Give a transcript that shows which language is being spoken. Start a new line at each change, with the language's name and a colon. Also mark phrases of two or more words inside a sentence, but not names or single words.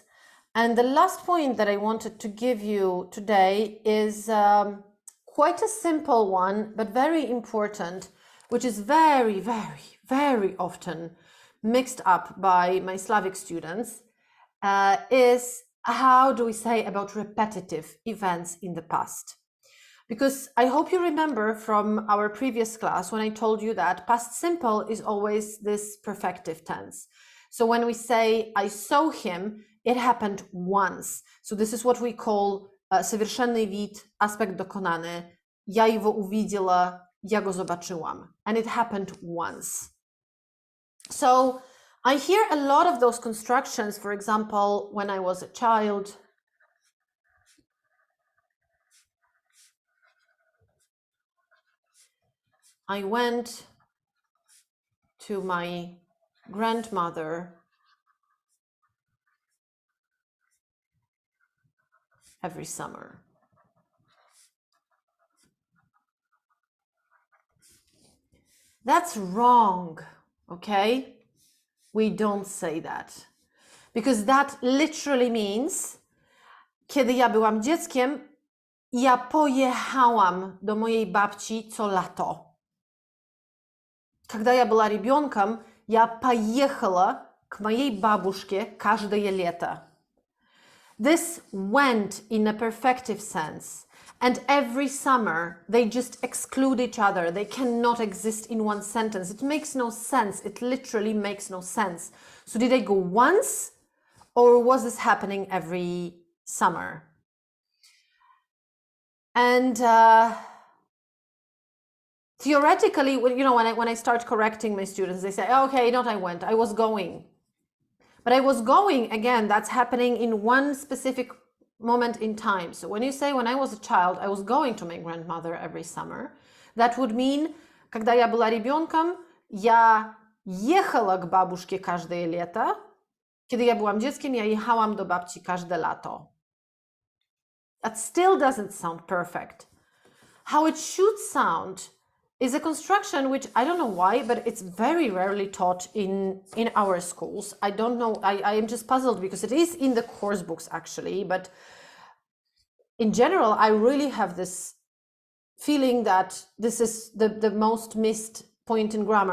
English: And the last point that I wanted to give you today is quite a simple one, but very important, which is very, very, very often mixed up by my Slavic students, is how do we say about repetitive events in the past? Because I hope you remember from our previous class when I told you that past simple is always this perfective tense. So when we say I saw him, it happened once. So this is what we call
Russian: совершенный вид,
Polish: aspekt dokonany.
Russian: Ja его увидела,
Polish: ja go zobaczyłam.
English: And it happened once. So I hear a lot of those constructions, for example, when I was a child. I went to my grandmother every summer. That's wrong, okay? We don't say that. Because that literally means,
Polish: kiedy ja byłam dzieckiem, ja pojechałam do mojej babci co lato.
Russian: Когда я была ребенком, я поехала к моей бабушке каждое лето.
English: This went in a perfective sense. And every summer, they just exclude each other. They cannot exist in one sentence. It makes no sense. It literally makes no sense. So did I go once, or was this happening every summer? And theoretically, when I start correcting my students, they say, okay, not I went, I was going. But I was going, again, that's happening in one specific moment in time. So when you say, when I was a child, I was going to my grandmother every summer, that would mean,
Russian: когда я была ребенком, я ехала к бабушке каждое лето.
Polish: Kiedy ja byłam dzieckiem, ja jechałam do babci każde lato.
English: That still doesn't sound perfect. How it should sound is a construction which I don't know why, but it's very rarely taught in our schools. I don't know, I am just puzzled because it is in the course books actually, but in general, I really have this feeling that this is the most missed point in grammar.